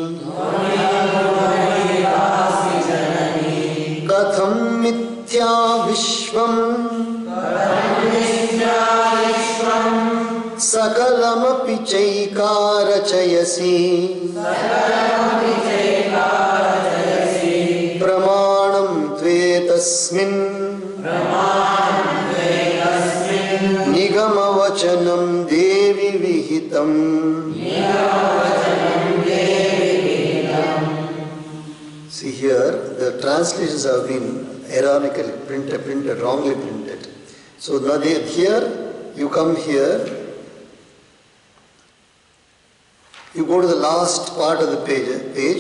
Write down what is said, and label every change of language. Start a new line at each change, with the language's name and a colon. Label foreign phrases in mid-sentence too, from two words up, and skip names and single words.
Sanskrit: ಕಥಂ ಮಿಥ್ಯಾ ವಿಶ್ವಂ ಸಕಲಮಪಿ ಚೈಕಾರಚಯಸಿ ಪ್ರಮಾಣಂ ತ್ವೇತಸ್ಮಿನ್ ನಿಗಮವಚನಂ ದೇವಿ ವಿಹಿತಂ.
English: See here, the translations have been erroneously printed, wrongly printed. So now here, you come here, you go to the last part of the page.